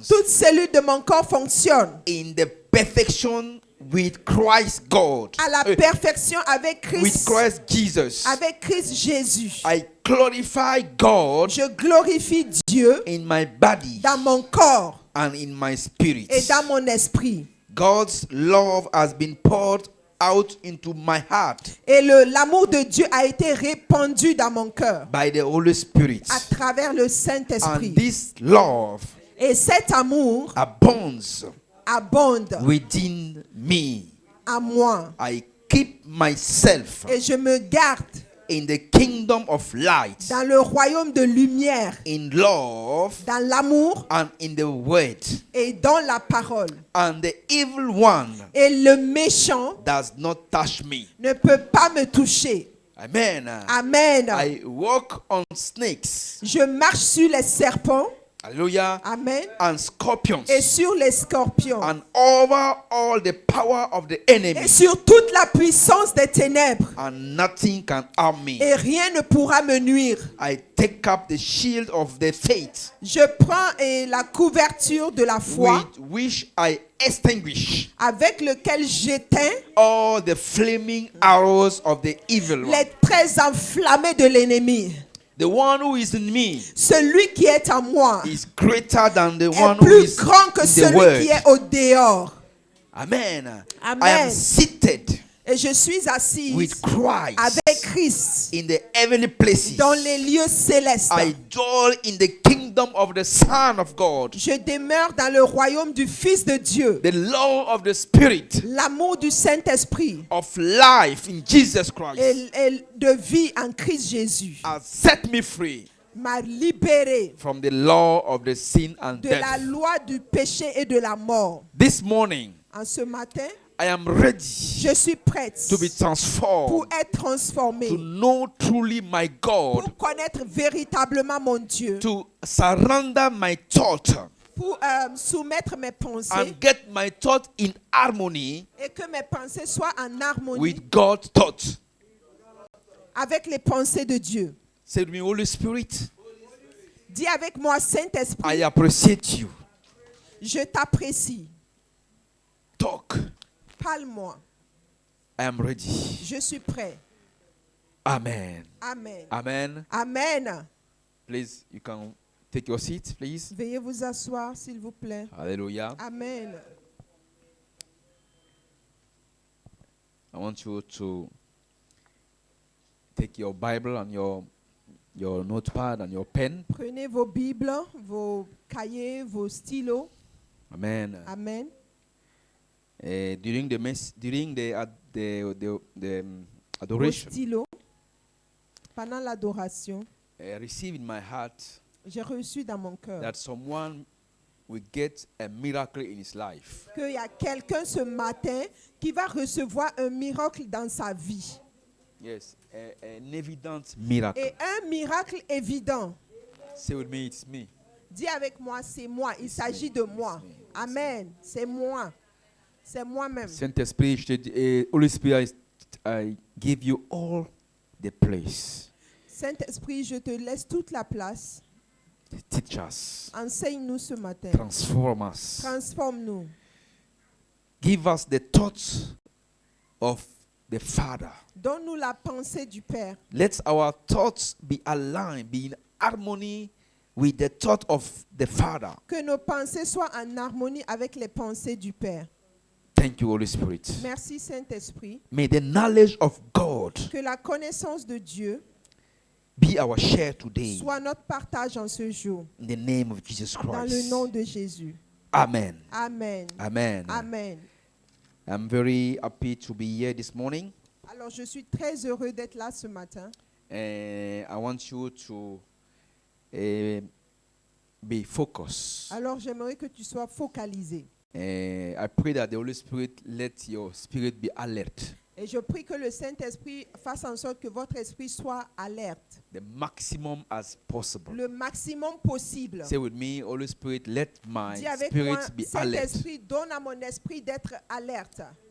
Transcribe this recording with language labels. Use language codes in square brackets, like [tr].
[fr] toute cellule de mon corps fonctionne [en] in the perfection with Christ God, [fr] à la perfection avec [en] with Christ Jesus. [fr] Avec Christ Jésus. [en] I glorify God [fr] Je glorifie Dieu [en] in my body [fr] dans mon corps [en] and in my spirit. [fr] et dans mon esprit. [en] God's love has been poured out into my heart [fr] Et l'amour de Dieu a été répandu dans mon cœur [en] by the Holy Spirit. [fr] à travers le Saint-Esprit. [en] And this love [fr] Et cet amour [en] abounds [fr] abonde [en] within me. [fr] à moi. [en] I keep myself [fr] Et je me garde [en] in the kingdom of light, [fr] dans le royaume de lumière, [en] in love [fr] dans l'amour [en] and in the word. [fr] et dans la parole. [en] And the evil one [fr] Et le méchant [en] does not touch me. [fr] ne peut pas me toucher. Amen. Amen. [en] I walk on snakes. [fr] Je marche sur les serpents. Hallelujah. Amen. [en] And scorpions. [fr] Et sur les scorpions. [en] And over all the power of the enemy. [fr] Et sur toute la puissance des ténèbres. [en] And nothing can harm me. [fr] Et rien ne pourra me nuire. [en] I take up the shield of the faith. [fr] Je prends la couverture de la foi. [en] With which I extinguish. [fr] Avec lequel j'éteins. [en] All the flaming arrows of the evil one. [fr] Les traits enflammés de l'ennemi. [en] The one who is in me, [fr] celui qui est en moi, [en] is greater than the one [fr] est [en] who [fr] plus [en] is [fr] grand que [en] in the [fr] celui [en] world. [fr] qui est au dehors. Amen. Amen. [en] I am seated [fr] Et je suis assise [en] with Christ [fr] avec Christ [en] in the heavenly places. [fr] dans les lieux célestes. [en] I dwell in the kingdom of the Son of God. [fr] Je demeure dans le royaume du Fils de Dieu. [en] The law of the Spirit [fr] L'amour du Saint-Esprit [en] of life in Jesus Christ [fr] et de vie en Christ Jésus [en] has set me free [fr] m'a libéré [en] from the law of the sin and [fr] de la [en] death. [fr] loi du péché et de la mort. [en] This morning, [fr] En ce matin, [en] I am ready [fr] je suis prête [en] to be transformed, [fr] pour être transformée, [en] to know truly my God, [fr] pour connaître véritablement mon Dieu, [en] to surrender my thought [fr] pour soumettre mes pensées [en] and get my thought in harmony [fr] et que mes pensées soient en harmonie [en] with God's thought. [fr] avec les pensées de Dieu. [en] Say to me, Holy Spirit, [fr] Dis avec moi, [en] I [fr] Saint-Esprit, [en] appreciate you. [fr] je t'apprécie. [en] Talk. [fr] Parle-moi. [en] I am ready. [fr] Je suis prêt. Amen. Amen. Amen. Amen. [en] Please, you can take your seat, please. [fr] Veuillez vous asseoir, s'il vous plaît. Hallelujah. Amen. [en] I want you to take your Bible and your notepad and your pen. [fr] Prenez vos Bibles, vos cahiers, vos stylos. Amen. Amen. [en] During the [fr] Vos [en] adoration, [fr] stylos. Pendant l'adoration, [en] I received in my heart [fr] j'ai reçu dans mon cœur [en] that someone will get a miracle in his life. [fr] qu'il y a quelqu'un ce matin qui va recevoir un miracle dans sa vie. [en] Yes, an evident miracle. [fr] Et un miracle évident. [en] Say with me, it's me. [fr] Dis avec moi, c'est moi. Il s'agit de moi. Amen. C'est moi. C'est moi-même. [en] Saint-Esprit, Holy Spirit, I give you all the place. [fr] Saint-Esprit, je te laisse toute la place. [en] Teach us. [fr] Enseigne-nous ce matin. [en] Transform us. [fr] Transforme-nous. [en] Give us the thoughts of the Father. [fr] Donne-nous la pensée du Père. [en] Let our thoughts be aligned, be in harmony with the thought of the Father. [fr] Que nos pensées soient en harmonie avec les pensées du Père. [en] Thank you, Holy Spirit. [fr] Merci Saint-Esprit. [en] May the knowledge of God [fr] Que la connaissance de Dieu [en] be our share today. [fr] soit notre partage en ce jour. [en] In the name of Jesus [fr] Dans le [en] Christ. [fr] nom de Jésus. Amen. Amen. Amen. Amen. [en] I'm very happy to be here this morning. [fr] Alors je suis très heureux d'être là ce matin. [en] I want you to be focused. [fr] Alors j'aimerais que tu sois focalisé. [en] I pray that the Holy Spirit let your spirit be alert. [fr] Et je prie que le Saint-Esprit fasse en sorte que votre esprit soit alerte. [en] The maximum as possible. [fr] Le maximum possible. [en] Say with me, Holy Spirit, let my [fr] Dis avec moi, [en] spirit be alert. [fr] Saint-Esprit, donne à mon esprit d'être alerte.